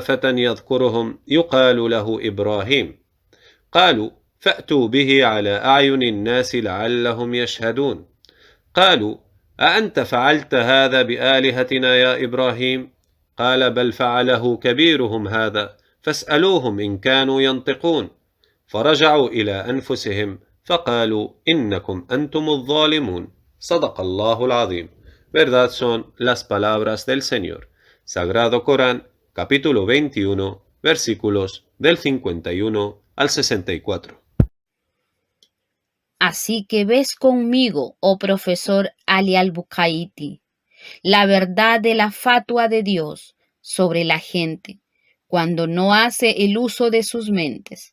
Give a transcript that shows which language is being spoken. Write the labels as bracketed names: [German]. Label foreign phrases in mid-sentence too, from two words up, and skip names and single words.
[Arabic] فتى يذكرهم يقال له إبراهيم قالوا فأتوا به على أعين الناس لعلهم يشهدون قالوا أأنت فعلت هذا بآلهتنا يا إبراهيم قال بل فعله كبيرهم هذا فاسألوهم إن كانوا ينطقون فرجعوا إلى أنفسهم فقالوا إنكم أنتم الظالمون صدق الله العظيم. [Spanish] Verdad son las palabras del Señor. Sagrado Corán, capítulo 21, versículos del 51 al 64. Así que ves conmigo, oh profesor Ali al-Bukaiti, la verdad de la fatua de Dios sobre la gente cuando no hace el uso de sus mentes.